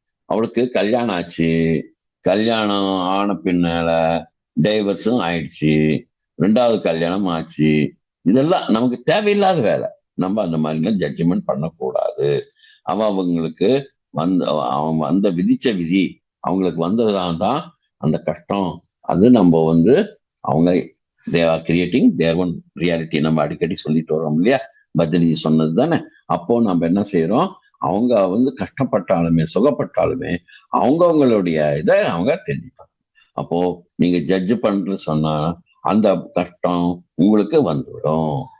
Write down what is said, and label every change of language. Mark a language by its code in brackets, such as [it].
[ta] அவளுக்கு கல்யாணம் ஆச்சு, கல்யாணம் ஆன பின்னால டைவர்ஸும் ஆயிடுச்சு, 2வது கல்யாணம் ஆச்சு, இதெல்லாம் நமக்கு தேவையில்லாத வேலை. நம்ம அந்த மாதிரிலாம் ஜட்ஜ்மெண்ட் பண்ணக்கூடாது. அவங்களுக்கு அவங்க விதிச்ச விதி, அவங்களுக்கு வந்ததுதான் தான் அந்த கஷ்டம். அது நம்ம அவங்க [en] they are creating their own reality. [ta] நம்ம அடிக்கடி சொல்லிட்டு வரோம் இல்லையா, பத்ரிஜி சொன்னது தானே. அப்போ நம்ம என்ன செய்யறோம், அவங்க கஷ்டப்பட்டாலுமே சுகப்பட்டாலுமே அவங்களுடைய இதை அவங்க தெரிஞ்சுப்பாங்க. அப்போ நீங்க ஜட்ஜ் பண்றது சொன்னா அந்த கஷ்டம் உங்களுக்கு வந்துவிடும்.